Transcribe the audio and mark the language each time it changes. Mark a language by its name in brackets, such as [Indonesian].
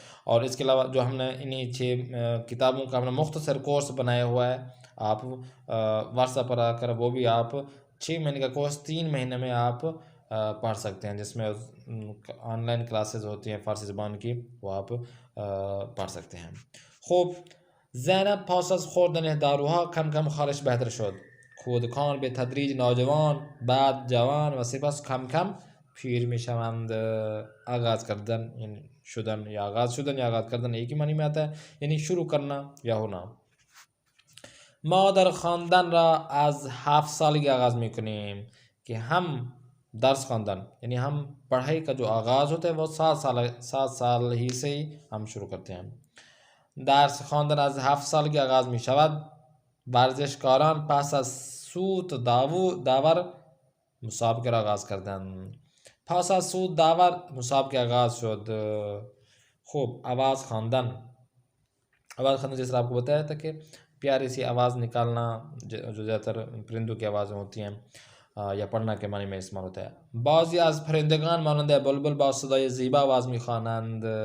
[Urdu] اور اس کے علاوہ جو ہم نے انہی 6 کتابوں کا ہم نے مختصر کورس بنایا ہوا ہے، آپ واٹس ایپ پر آ کر وہ بھی آپ 6 مہینے کا کورس 3 مہینے میں آپ پڑھ سکتے ہیں، جس میں آن لائن کلاسز ہوتی ہیں فارسی زبان کی، وہ آپ پڑھ سکتے ہیں. [Persian] خوب، زینب پاس از خوردن داروها کم کم خالش بهتر شد. کودکان به تدریج نوجوان، بعد جوان و سپس کم کم پیر می شوند. [Urdu] آغاز کردن یعنی شدن، یا آغاز شدن یا آغاز کردن ایک ہی معنی میں آتا ہے، یعنی شروع کرنا یا ہونا. [Persian] ما در خواندن را از 7 سالگی آغاز می کنیم. [Urdu] کہ ہم درس خواندن یعنی ہم پڑھائی کا جو آغاز ہوتا ہے وہ 7 سال ہی سے ہی ہم شروع کرتے ہیں. [Persian] درس خواندن از 7 سالگی آغاز می شود. ورزشکاران پس از سوت داور مسابقه را آغاز کردند. پس از سوت داور مسابقه آغاز شد. [Urdu] خوب، آواز خواندن جس طرح آپ کو بتایا تھا کہ پیاری سی آواز نکالنا، جو زیادہ تر پرندوں کی آوازیں ہوتی ہیں یا پڑھنا کے معنی میں استعمال ہوتا ہے. [Persian] بعضی از پرندگان مانند بلبل با صدای زیبا آواز میخوانند.